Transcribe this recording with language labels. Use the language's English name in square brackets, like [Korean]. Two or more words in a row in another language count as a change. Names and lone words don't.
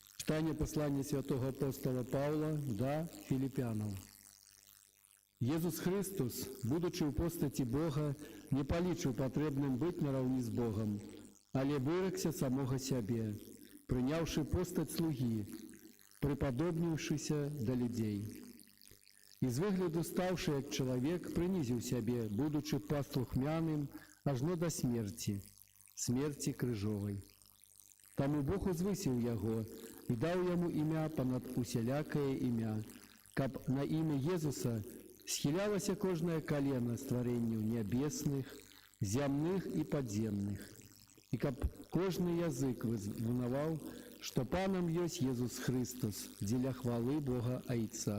[Russian] Читание послания святого апостола Павла до Филиппянам. [Ukrainian] Езус Христос, будучи в постаті Бога, не полічив потребним бути наравні з Богом, але вирекся самого себе, прийнявши постать слуги, приподобнившися до людей. Із вигляду ставши як чоловік, принизив себе, будучи послухмяним ажно до смерті, смерті крижової. Тому Бог узвисив його і дав йому ім'я понад усілякое ім'я, каб на ім'я Єзуса схилялося кожне колено створенню небесних, земних і подземних, і каб кожний язик визнавав, що Паном єсть Єзус Христос, для хвали Бога Отця.